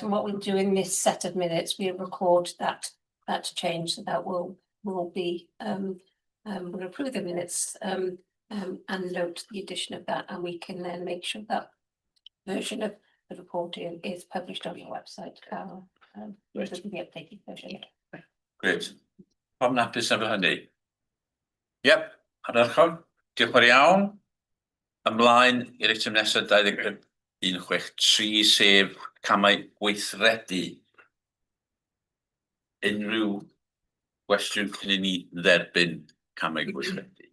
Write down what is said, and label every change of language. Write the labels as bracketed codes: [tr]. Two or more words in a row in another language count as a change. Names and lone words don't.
[en] And what we'll do in this set of minutes, we'll record that change, so that will be we'll approve the minutes and note the addition of that, and we can then make sure that version of the reporting is published on your website, Carol. With the updated version. Great. [cy] Pam hapus efo hynny? Yep, ardderchog. Diolch yn iawn. Ymlaen i'r eitem nesaf 2163, sef camau gweithredu. Unrhyw gwestiwn cyn I ni dderbyn camau gweithredu?